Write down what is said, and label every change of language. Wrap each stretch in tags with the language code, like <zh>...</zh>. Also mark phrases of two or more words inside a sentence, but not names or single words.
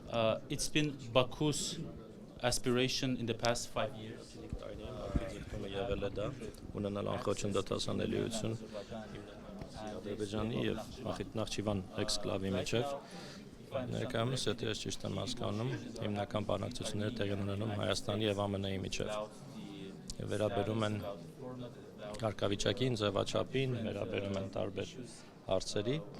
<en>It's been Baku's aspiration in the past 5 years.</en> <hy>Եղել է դա ունենալ անխոչնդոտասանելիություն Ադրբեջանի եւ Նախիջևան էքսկլավի միջև ներկայումս եթե ես ճիշտ եմ հասկանում հիմնական բանակցությունները տեղի ունենում Հայաստանի եւ ԱՄՆ-ի միջև եւ վերաբերում են կարգավիճակին, ձևաչափին, վերաբերում են տարբեր հարցերի</hy>